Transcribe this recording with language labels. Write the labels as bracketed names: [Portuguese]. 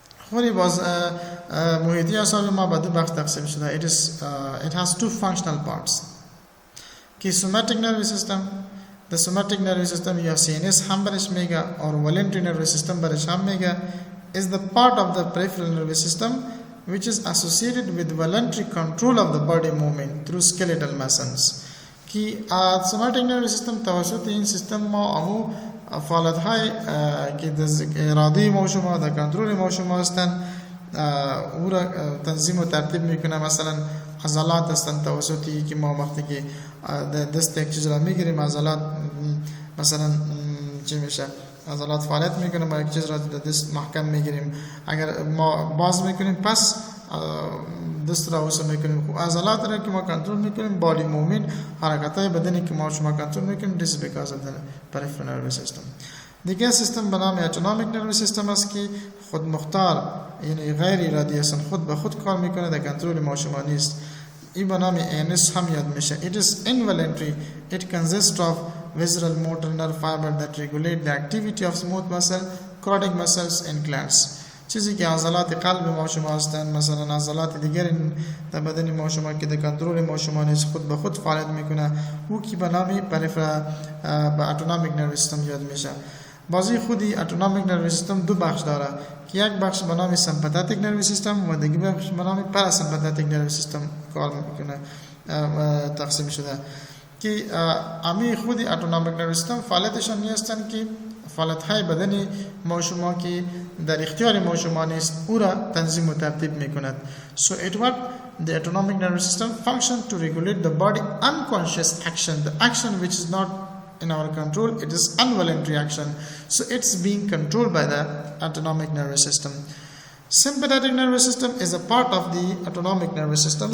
[Persian] خوری باز محیطی اعصاب ما به دو بخش تقسیم شده. [English] It has two functional parts. که somatic nervous system، the somatic nervous system [Persian] یا CNS هم برش میگه اور [English] voluntary nervous system برش هم میگه is the part of the peripheral nervous system which is associated with voluntary control of the body movement through skeletal muscles. [Persian] कि somatic nervous system توسط این سیستم ما فعالیت های که ارادی ما شما در کنترل ما شما هستند او را تنظیم و ترتیب میکنه. مثلا عضلات هستند توسطی که ما وقتی که دست یک چیز را میگیریم عضلات مثلا چی میشه، عضلات فعالیت میکنه، ما یک چیز را دست محکم میگیریم، اگر ما باز میکنیم پس دست را وسط میکنیم. عضلات را که ما کنترل میکنیم، body movement، حرکت های بدنی که ما شما کنترل میکنیم، [English] this is because of the peripheral nervous system. [Persian] دیگه سیستم به نام autonomic nervous system است که خود مختار یعنی غیر ارادی است، خود به خود کار میکنه، در کنترل ما شما نیست. این به نام ANS هم یاد میشه. [English] It is involuntary. It consists of visceral motor nerve fiber that regulate the activity of smooth muscle, cardiac muscles and glands. [Persian] چیزی که عضلات قلب ما شما هستند، مثلا عضلات دیگر در بدن ما شما که در کنترل ما شما نیست، خود به خود فعالیت میکنه، او که به نام peripheral autonomic nervous system یاد میشه. بازی خودی autonomic nervous system دو بخش داره که یک بخش به نام sympathetic nervous system و دیگه بخش به نام parasympathetic nervous system کار میکنه تقسیم شده. که امی خودی autonomic nervous system فعالیتشان نیستند که فعالیت های بدنی ما شما که در اختیار ما شما نیست او را تنظیم و ترتیب میکند. [English] So it what the autonomic nervous system function to regulate the body unconscious action, the action which is not in our control, it is involuntary action, so it's being controlled by the autonomic nervous system. Sympathetic nervous system is a part of the autonomic nervous system.